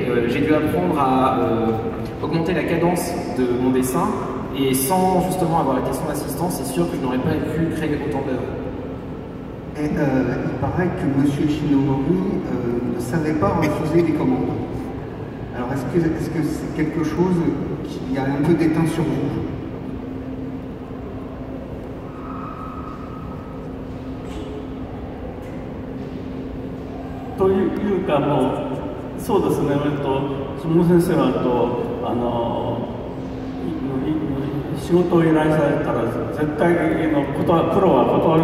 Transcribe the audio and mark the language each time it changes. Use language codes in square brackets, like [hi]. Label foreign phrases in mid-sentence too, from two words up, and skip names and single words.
[fr] J'ai dû apprendre à augmenter la cadence de mon dessin, et sans justement avoir été son assistant, c'est sûr que je n'aurais pas pu créer autant d'œuvres. Et il paraît que M. Ishinomori ne savait pas refuser les commandes. Alors est-ce que c'est quelque chose qui a un peu déteint sur vous? [ja] というか、もうそうですね、下先生は仕事を依頼されたら絶対プロは断